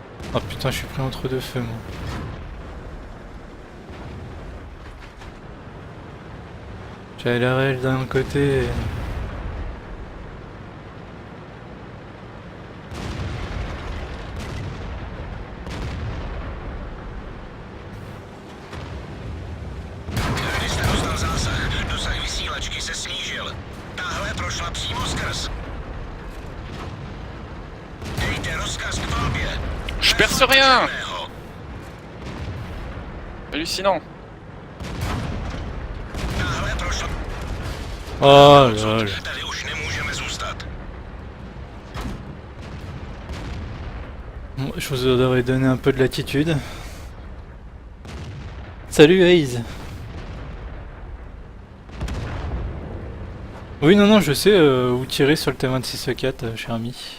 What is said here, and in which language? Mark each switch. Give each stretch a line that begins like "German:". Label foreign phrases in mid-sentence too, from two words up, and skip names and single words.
French: Oh putain, je suis pris entre deux feux, moi. J'avais la rail d'un côté et...
Czech: Kdy jste dostal zásah, dosah vysílačky se snížil. Tahle prošla přímo skrz. Dejte rozkaz k palbě.
French: Je perce rien. Hallucinant.
Czech: Tahle prošla... Oh lol. Tady už nemůžeme zůstat.
French: Bon, je vous aurais donné un peu de latitude. Salut Haze. Oui, non, non, je sais où tirer sur le T26E4, cher ami.